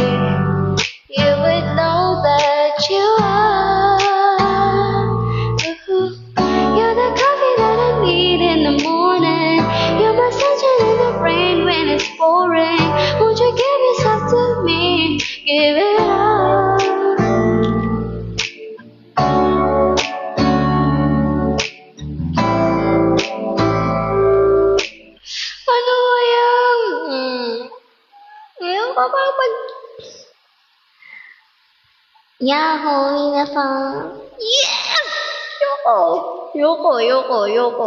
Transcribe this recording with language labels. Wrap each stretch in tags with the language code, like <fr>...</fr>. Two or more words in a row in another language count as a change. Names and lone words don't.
<en>You would know that you are. Ooh, you're the coffee that I need in the morning. You're my sunshine in the rain when it's pouring. Won't you give yourself to me? Give it all.</en> <tl>Ano yan? Ayaw ka ba mag... Yahoo!</tl> <en>Yes! Yoko.</en>